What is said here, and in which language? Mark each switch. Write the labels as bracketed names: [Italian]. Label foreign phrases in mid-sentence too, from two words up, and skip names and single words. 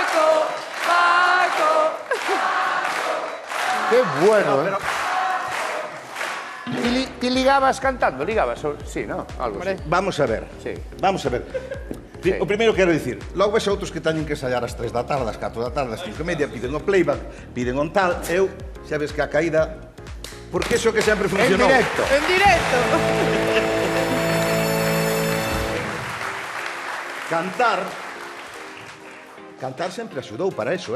[Spanish] ¡Qué bueno, Ti ligabas cantando? Ligabas? Sí, ¿no? Algo así. Vamos a ver. Sí. Vamos a ver. [Galician] O primeiro quero dicir, logo ves outros que teñen que ensayar ás 3 da tarde, ás 4 da tarde, ás 5:30, piden o playback, piden un tal, eu, xa ves que a caída, porque iso que sempre funcionou. En directo. En directo. Cantar sempre axudou para eso,